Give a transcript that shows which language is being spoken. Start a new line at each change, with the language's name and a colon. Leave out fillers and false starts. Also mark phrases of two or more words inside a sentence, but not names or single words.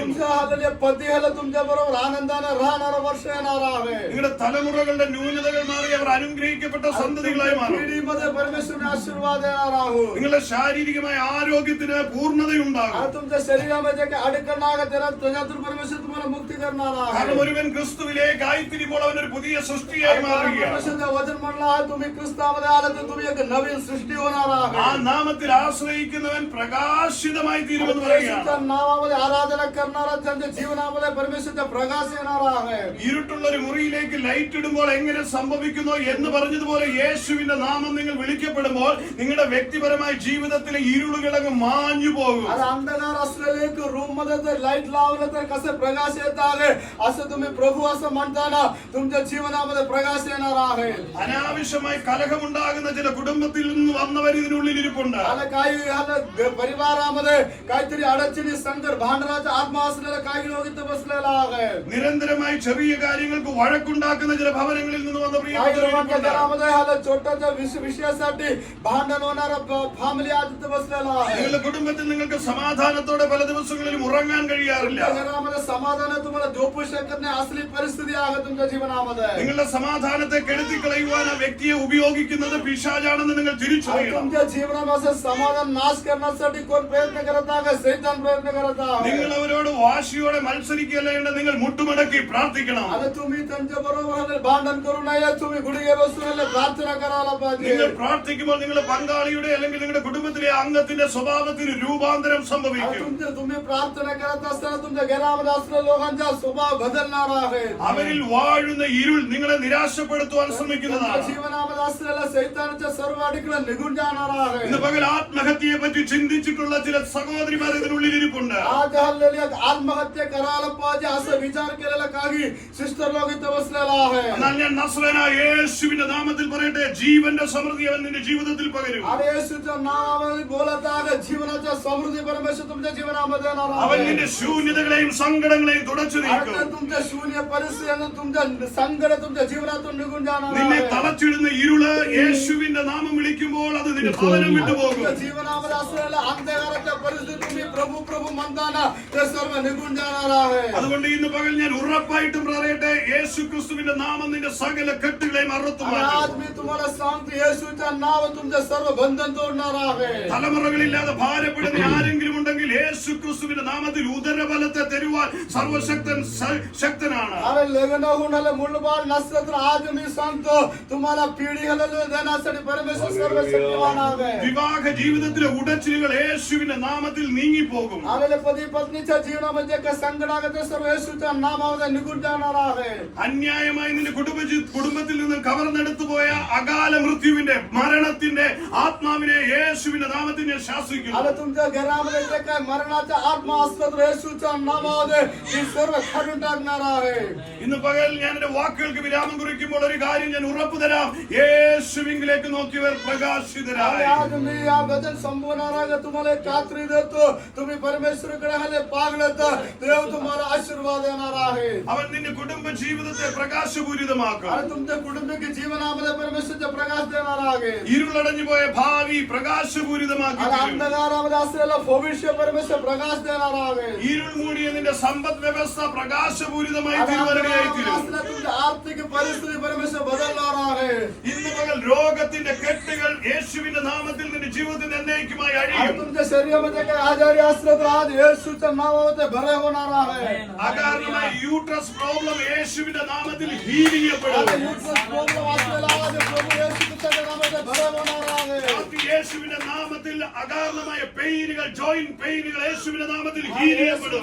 Marathi: तुमच्या हाताले पती ह्याला तुमच्या बरोबर आनंदाने राहणारा वर्ष येणार आहे.
Malayalam: നിങ്ങളുടെ തലമുറകളുടെ ന്യൂനതകൾ മാറി അവർ അനുഗ്രഹിക്കപ്പെട്ട സന്തതികളായി മാറും.
Marathi: पिढीमध्ये परमेश्वरने आशीर्वाद देणार आहोत.
Malayalam: നിങ്ങളുടെ ശാരീരികമായ ആരോഗ്യത്തിന് പൂർണ്ണതയുണ്ടാകും.
Marathi: आणि तुमच्या शरीरामध्ये काही अडकण आहे त्याच्यातून परमेश्वर तुम्हाला मुक्ती करणार आहे.
Malayalam: കാരണം ഒരുവൻ ക്രിസ്തുവിലേക്ക് ആയിത്തിരിപ്പോൾ അവനൊരു പുതിയ സൃഷ്ടിയായി മാറുകയാണ്.
Marathi: परमेश्वरचं वचन म्हणलं आहे, तुम्ही ख्रिस्तामध्ये आला तर तुम्ही एक नवीन सृष्टी होणार
Malayalam: ആ
Marathi: आहे.
Malayalam: നാമത്തിൽ ആശ്രയിക്കുന്നവൻ പ്രകാശിതമായി തീരുമെന്ന് പറയുകയാണ്.
Marathi: परमेश्वरच्या नावामध्ये आराधना करणारा त्यांच्या जीवनामध्ये परमेश्वरचा प्रकाश येणार आहे.
Malayalam: ഇരുട്ടുള്ള ഒരു മുറിയിലേക്ക് ലൈറ്റ് ഇടുമ്പോൾ എങ്ങനെ സംഭവിക്കുന്നോ എന്ന് പറഞ്ഞതുപോലെ യേശുവിന്റെ നാമം നിങ്ങൾ വിളിക്കപ്പെടുമ്പോൾ നിങ്ങളുടെ വ്യക്തിപരമായ ജീവിതത്തിലെ ഇരുളുകളങ്ങ് മാഞ്ഞു പോകും.
Marathi: आणि अंधकार असलेले एक रूम मध्ये जर लाईट लावलं तर कसं प्रकाश येत आहे, असं तुम्ही प्रभू असं म्हणताना तुमच्या जीवनामध्ये प्रकाश येणार आहे.
Malayalam: അനാവശ്യമായി കലഹമുണ്ടാകുന്ന ചില കുടുംബത്തിൽ നിന്ന് വന്നവർ ഇതിനുള്ളിൽ ഇരിപ്പുണ്ട്.
Marathi: आणि काही परिवारामध्ये काहीतरी अडचणी संकट भांडणाचा आत्मा असलेला काही लोक इथं बसलेला आहे.
Malayalam: നിരന്തരമായി ചെറിയ കാര്യങ്ങൾക്ക് വഴക്കുണ്ടാക്കുന്ന ചില ഭവനങ്ങളിൽ നിന്ന് വന്ന
Marathi: काही
Malayalam: പ്രിയപ്പെട്ടവർ
Marathi: लोकांच्या
Malayalam: ഇരിപ്പുണ്ട്.
Marathi: घरामध्ये ह्याला छोट्याच्या विषयासाठी भांडण होणारा फॅमिली आज इथं बसलेला आहे.
Malayalam: നിങ്ങളുടെ കുടുംബത്തിൽ നിങ്ങൾക്ക് സമാധാനത്തോടെ പല ദിവസങ്ങളിലും ഉറങ്ങാൻ കഴിയാറില്ല.
Marathi: तुमच्या घरामध्ये समाधान तुम्हाला झोपू शकत नाही असली परिस्थिती आहे तुमच्या जीवनामध्ये.
Malayalam: നിങ്ങളുടെ സമാധാനത്തെ കെടുത്തിക്കളയുവാൻ ആ വ്യക്തിയെ ഉപയോഗിക്കുന്നത് പിശാചാണെന്ന് നിങ്ങൾ
Marathi: आणि
Malayalam: തിരിച്ചറിയണം.
Marathi: तुमच्या जीवनामध्ये समाधान नाश करण्यासाठी कोण प्रयत्न करत आहे, शैतान प्रयत्न करत आहे.
Malayalam: നിങ്ങൾ അവരോട് വാശിയോടെ മത്സരിക്കല്ലേണ്ട, നിങ്ങൾ മുട്ടുമടക്കി പ്രാർത്ഥിക്കണം.
Marathi: आणि तुम्ही त्यांच्या बरोबर भांडण करू नये, तुम्ही गुडघे बसून प्रार्थना करायला
Malayalam: നിങ്ങൾ
Marathi: पाहिजे.
Malayalam: പ്രാർത്ഥിക്കുമ്പോൾ നിങ്ങളുടെ പങ്കാളിയുടെ അല്ലെങ്കിൽ നിങ്ങളുടെ കുടുംബത്തിലെ അംഗത്തിന്റെ സ്വഭാവത്തിന് രൂപാന്തരം
Marathi: आणि
Malayalam: സംഭവിക്കും.
Marathi: तुम्ही प्रार्थना करत असताना तुमच्या घरामध्ये असलेल्या लोकांचा स्वभाव बदलणार आहे.
Malayalam: അവരിൽ വാഴുന്ന ഇരുൾ നിങ്ങളെ നിരാശപ്പെടുത്തുവാൻ ശ്രമിക്കുന്നതാണ്.
Marathi: जीवनामध्ये असलेल्या सैतानाच्या सर्व अडीकडे निघून जाणार आहे.
Malayalam: ഇന്ന് പകൽ ആത്മഹത്യയെ പറ്റി ചിന്തിച്ചിട്ടുള്ള ചില സഹോദരിമാർ ഇതിനുള്ളിൽ ഇരിപ്പുണ്ട്.
Marathi: आज हल्लेली आत्महत्या करायला पाहिजे असं विचार केलेला काही सिस्टर लोक इथे बसलेला आहे.
Malayalam: എന്നാൽ ഞാൻ നസ്രേനായ യേശുവിന്റെ നാമത്തിൽ പറയട്ടെ, ജീവന്റെ സമൃദ്ധി അവൻ നിന്റെ ജീവിതത്തിൽ പകരും.
Marathi: आणि येशूच्या नावामध्ये बोलत आहे, जीवनाच्या समृद्धी परमेश्वर तुमच्या जीवनामध्ये येणार आहे.
Malayalam: അവൻ നിന്റെ ശൂന്യതകളെയും സങ്കടങ്ങളെയും തുടച്ചു നീക്കും.
Marathi: आणि तुमच्या शून्य परिस्थिती तुमच्या संकट तुमच्या जीवनातून निघून जाणार
Malayalam: നിന്നെ
Marathi: आहे.
Malayalam: തളച്ചിടുന്ന ഇരുള് യേശുവിന്റെ നാമം വിളിക്കുമ്പോൾ അത് നിന്റെ ഭവനം വിട്ടുപോകും.
Marathi: तुमच्या जीवनामध्ये असलेल्या अंधकाराच्या परिस्थिती तुम्ही प्रभू प्रभू म्हणताना ते सर्व निघून जाणार आहे.
Malayalam: അതുകൊണ്ട് ഇന്ന് പകൽ ഞാൻ ഉറപ്പായിട്ടും പറയട്ടെ, യേശു ക്രിസ്തുവിന്റെ നാമം നിന്റെ സകല കെട്ടുകളെയും അറുത്തു
Marathi: आणि
Malayalam: മാറ്റും.
Marathi: आज मी तुम्हाला सांगतो, येशूच्या नाव तुमचे सर्व बंधन तोडणार आहे.
Malayalam: തലമുറകളില്ലാതെ ഭാരപ്പെടുന്ന ആരെങ്കിലും ഉണ്ടെങ്കിൽ യേശു ക്രിസ്തുവിന്റെ നാമത്തിൽ ഉദരബലത്തെ തരുവാൻ സർവശക്തൻ ശക്തനാണ്.
Marathi: अरे लग्न होऊन आलं मूलबाळ नसलं तर आज मी सांगतो तुम्हाला पिढी देण्यासाठी परमेश्वर सर्वशक्तिमान आहे.
Malayalam: വിവാഹ ജീവിതത്തിലെ ഉടച്ചിലുകൾ യേശുവിന്റെ നാമത്തിൽ നീങ്ങിപ്പോകും.
Marathi: आलेले पती पत्नीच्या जीवनामध्ये काय संकट आहे ते सर्व येशूच्या नावामध्ये निघून जाणार आहे.
Malayalam: അന്യായമായി നിന്റെ കുടുംബത്തിൽ നിന്ന് കവർന്നെടുത്തു പോയ അകാല മൃത്യുവിന്റെ മരണത്തിന്റെ ആത്മാവിനെ യേശുവിന്റെ നാമത്തിൽ ഞാൻ ശാസിക്കുന്നു.
Marathi: आणि तुमच्या घरामध्ये जे काय मरणाचा आत्मा असलं तर येशूच्या नावामध्ये ही सर्व काढून टाकणार आहे.
Malayalam: ഇന്ന് പകൽ ഞാൻ എന്റെ വാക്കുകൾക്ക് വിരാമം കുറിക്കുമ്പോൾ ഒരു കാര്യം ഞാൻ ഉറപ്പു തരാം, യേശുവിലേക്ക് നോക്കിയവർ
Marathi: आणि
Malayalam: പ്രകാശിതരായി.
Marathi: आज मी या वचन संपवणार आहे, तुम्हाला एक खात्री देतो, तुम्ही परमेश्वराकडे आले पागले तर देव तुम्हाला आशीर्वाद देणार आहे.
Malayalam: അവൻ നിന്റെ കുടുംബ ജീവിതത്തെ പ്രകാശപൂരിതമാക്കും.
Marathi: आणि तुमच्या कुटुंबिक जीवनामध्ये परमेश्वरचा प्रकाश देणार आहे.
Malayalam: ഇരുളടഞ്ഞു പോയ ഭാവി പ്രകാശപൂരിതമാക്കി
Marathi: आणि
Malayalam: തീരും.
Marathi: अंधकारामध्ये असलेलं भविष्य परमेश्वर प्रकाश देणार आहे.
Malayalam: ഇരുൾ മൂടിയ നിന്റെ സമ്പദ് വ്യവസ്ഥ പ്രകാശപൂരിതമായി
Marathi: आणि
Malayalam: തീരുവാനിടയായി
Marathi: अंधकारामध्ये
Malayalam: തീരും.
Marathi: असलेल्या तुमच्या आर्थिक परिस्थिती परमेश्वर बदलणार आहे.
Malayalam: ഇന്ന് പകൽ രോഗത്തിന്റെ കെട്ടുകൾ യേശുവിന്റെ നാമത്തിൽ നിന്റെ ജീവിതത്തിൽ എന്നേക്കുമായി
Marathi: आणि
Malayalam: അഴിയും.
Marathi: तुमच्या शरीरामध्ये काही आजारी असलं तर आज येशूच्या नावामध्ये बरे होणार आहे.
Malayalam: അകാരണമായി
English: uterus problem
Malayalam: യേശുവിന്റെ നാമത്തിൽ ഹീൽ ചെയ്യപ്പെടും.
Marathi: आणि
English: uterus problem
Marathi: असलेला आज प्रभू येशूच्या नावामध्ये बरे होणार आहे.
Malayalam: യേശുവിന്റെ നാമത്തിൽ അകാരണമായ പെയിനുകൾ,
English: joint pains
Malayalam: യേശുവിന്റെ നാമത്തിൽ ഹീൽ ചെയ്യപ്പെടും.